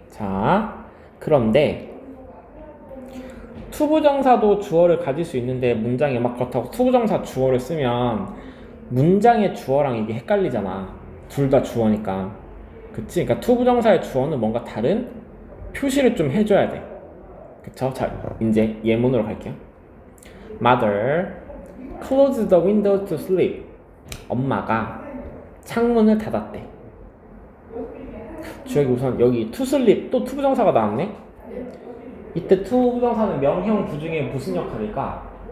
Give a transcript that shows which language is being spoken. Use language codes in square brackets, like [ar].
[ko] 자, 그런데 투부정사도 주어를 가질 수 있는데 문장에 막 그렇다고 투부정사 주어를 쓰면 문장의 주어랑 이게 헷갈리잖아. 둘 다 주어니까. 그치? 그러니까 투부정사의 주어는 뭔가 다른 표시를 좀 해줘야 돼. 그쵸? 자, 이제 예문으로 갈게요. [en] Mother closed the window to sleep. [ko] 엄마가 창문을 닫았대. 주역이 우선 여기 to sleep 또 투부정사가 나왔네? 이때 투부정사는 명형 부중에 무슨 역할일까?